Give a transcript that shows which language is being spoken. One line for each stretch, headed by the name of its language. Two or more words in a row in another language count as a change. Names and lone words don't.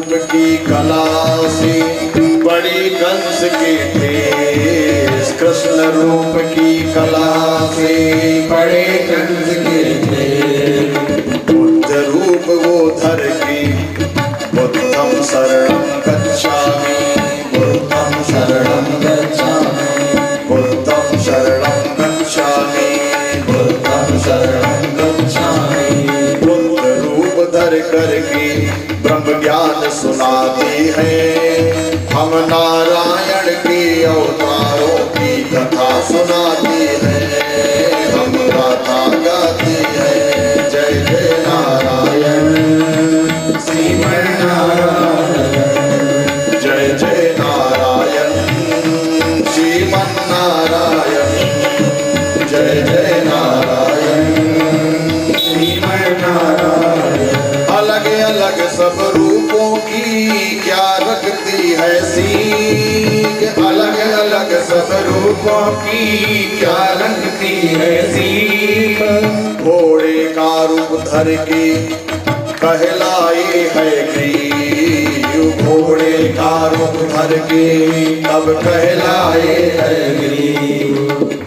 Hindi: की कला से बड़ी कंस के ठेस, कृष्ण रूप की कला से बड़े कंस के ठेस। बुद्ध रूप वो धर के
Pali: बुद्धं शरणं गच्छामि, बुद्धं शरणं गच्छामि, बुद्धं शरणं गच्छामि, बुद्धं शरणं गच्छामि।
Hindi: बुद्ध रूप धर करके ब्रह्म ज्ञान सुनाते हैं, हम नारायण के अवतारों की कथा सुनाते हैं, हम गाथा गाते हैं। जय जय नारायण श्रीमन नारायण, जय जय नारायण श्रीमन नारायण, जय जय नारायण श्रीमन नारायण। अलग अलग सब रूपों की क्या रखती है सीख, अलग अलग सब रूपों की क्या रखती है सीख। घोड़े का रूप धर के कहलाए है ग्रीव, घोड़े का रूप धर के तब कहलाए है ग्रीव।